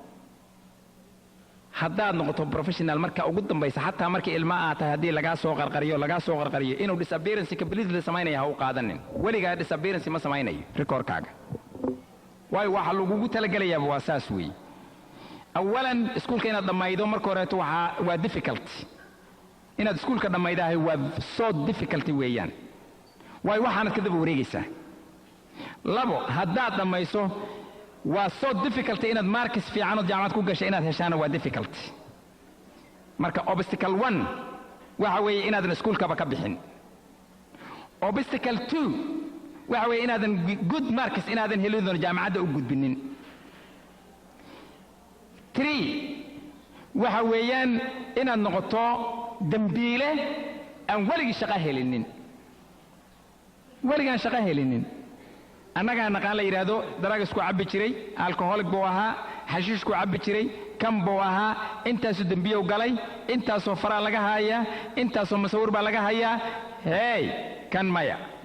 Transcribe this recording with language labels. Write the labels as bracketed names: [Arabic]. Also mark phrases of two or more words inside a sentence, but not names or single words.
[Somali] haddaad noqoto professional marka ugu dambaysa xataa markii ilma aad tahay haddii lagaa soo qarqariyo inuu [English] disappearance completely [Somali] samaynaya ha u qaadanin weligaa disappearance ma samaynayo recordkaaga waayo waxa lagugu talagelayaa waa saas weeye awalan iskuulka inaad dhammaydo marka horeeto waa difficult inaad iskuulka dhammaydahay waa [English] so difficult [Somali] weeyaan waayo waxaanad ka daba wareegaysaa labo haddaad dhammayso waa [English] so difficult [Somali] inaad markis fiican oo jaamacad ku gashay inaad heshaana waa difficult marka obstacle 1 waxa weeye inaadan iskuulkaba ka bixin obstacle 2 waxa weeye inaadan [English] good marks [Somali] inaadan helin doon jaamacadda u gudbinin 3 waxa weeyaan inaad noqoto dambiile aan weligii shaqo helinin weligaan shaqo helinin annagaa naqaan la yidhaahdo drugsku cabbi jiray alcoholic buu ahaa xashiishku cabbi jiray kan buu ahaa intaasoo dembiyow galay intaasoo faraa laga haayaa intaasoo masawir baa laga hayaa hey kan maya